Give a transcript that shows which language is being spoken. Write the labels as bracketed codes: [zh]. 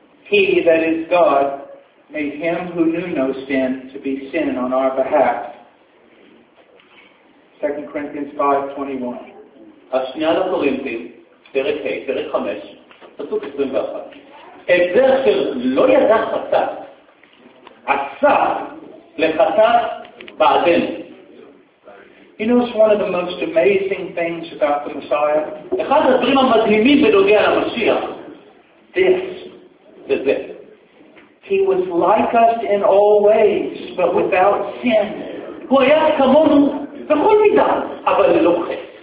[en] He that is God made him who knew no sin to be sin on our behalf. 2 Corinthians 5:21. [he] השנייה לקורינתים, פרק ה', פרק 5, פסוק 21. את זה אשר לא ידע חטא, עשה לחטא בעדינו. [en] You know, it's one of the most amazing things about the Messiah. [he] אחד הדברים המדהימים בנוגע למשיח. [en] This. [he] וזה. [en] He was like us in all ways, but without sin. [he] הוא היה כמונו בכל מידה, אבל ללא חטא.